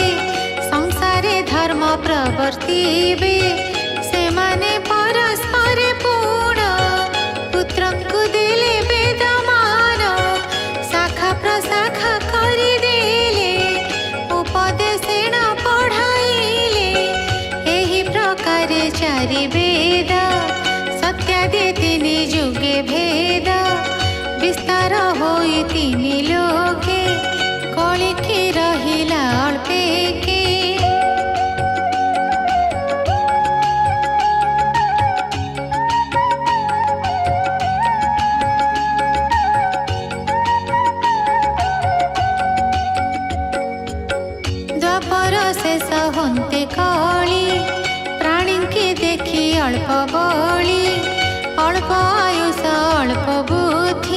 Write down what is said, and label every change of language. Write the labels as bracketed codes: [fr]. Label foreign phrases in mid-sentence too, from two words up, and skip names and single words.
[or] ସଂସାରେ ଧର୍ମ ପ୍ରବର୍ତ୍ତିବେ ସେ ମାନେ ପରସ୍ପର ପୂର୍ଣ୍ଣ ପୁତ୍ରଙ୍କୁ ଦେଲେ ବେଦମାନ ଶାଖା ପ୍ରଶାଖା କରି ଦେଲେ ଉପଦେଶେଣ ପଢ଼ାଇଲେ ଏହି ପ୍ରକାରେ ଚାରି ବେଦ ସତ୍ୟାଦି ତିନି ଯୁଗେ ଭେଦ ବିସ୍ତାର ହୋଇ ତିନି ଲୋକେ କଳିକି ରହିଲା ଅଳ୍ପେକେ। ଦ୍ୱାପର ଶେଷ ହନ୍ତେ କଳି ପ୍ରାଣୀଙ୍କେ ଦେଖି ଅଳ୍ପ ବଳୀ ଅଳ୍ପ ଆୟୁଷ ଅଳ୍ପ ବୁଦ୍ଧି